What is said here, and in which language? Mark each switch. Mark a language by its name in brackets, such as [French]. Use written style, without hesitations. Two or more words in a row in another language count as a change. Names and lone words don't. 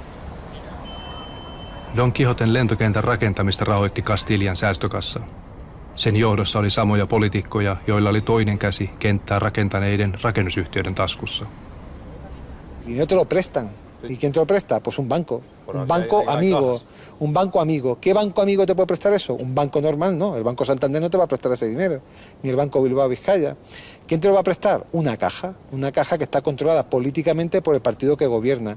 [Finnish] Don Quijoten lentokentän rakentamista rahoitti Castilian säästökassa. Sen johdossa oli samoja poliitikkoja, joilla oli toinen käsi kenttää rakentaneiden rakennusyhtiöiden taskussa. [Spanish] Y no te lo prestan. ¿Y quién te lo presta? Pues un banco. Un banco amigo. Un banco amigo. ¿Qué banco amigo te puede prestar eso? Un banco normal no. El Banco Santander no te va a prestar ese dinero. Ni el Banco Bilbao Vizcaya. ¿Quién te lo va a prestar? Una caja. Una caja que está controlada políticamente por el partido que gobierna.